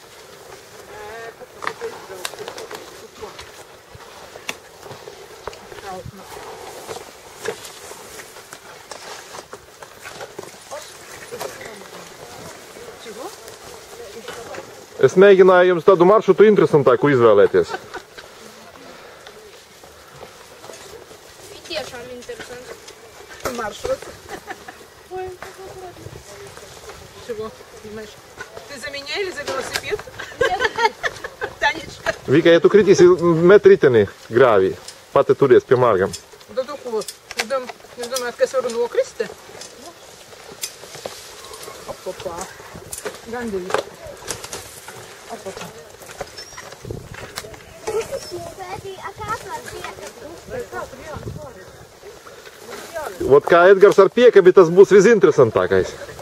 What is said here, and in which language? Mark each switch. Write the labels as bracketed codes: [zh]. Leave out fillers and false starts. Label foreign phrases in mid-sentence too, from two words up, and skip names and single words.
[lv] Es mēģināju jums tādu maršrutu interesantāku izvēlēties. Tiešām interesanti. [ru] Маршрут. Ой, чего? Понимаешь? Ты за меня или за велосипед? Танечка. [lv] Vika, ja tu kritīsi, met riteni grāvī. Pati turies pie mārgam. Да tu ko? Jūs domājat, ka es varu nokrist? Opopā. Gandrīz. Opopā. Vot kā Edgars ar piekabi, tas būs visinteresantākais.